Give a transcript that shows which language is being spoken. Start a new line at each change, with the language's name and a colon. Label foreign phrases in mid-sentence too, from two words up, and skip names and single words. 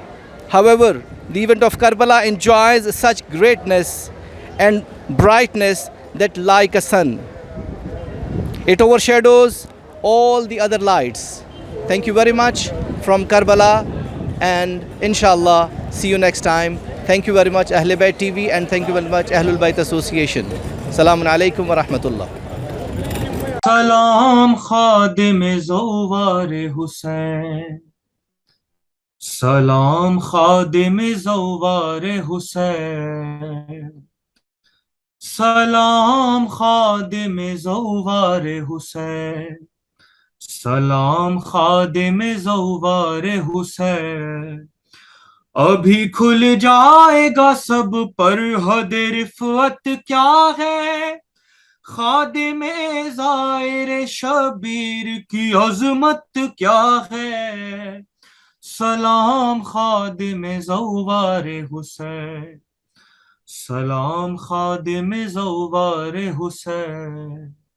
English: However, the event of Karbala enjoys such greatness and brightness that like a sun, it overshadows all the other lights. Thank you very much from Karbala, and inshallah see you next time. Thank you very much Ahlebait TV, and thank you very much Ahlulbayt Association.
Arabic: السلام عليكم ورحمة الله.
Urdu: سلام خادم زوار حسین، سلام خادم زوار حسین، سلام خادم زوار حسین، سلام خادم زوار حسین. ابھی کھل جائے گا سب پر حد رفعت کیا ہے، خادم زائر شبیر کی عظمت کیا ہے. سلام خادم زوار حسین، سلام خادم زوار حسین.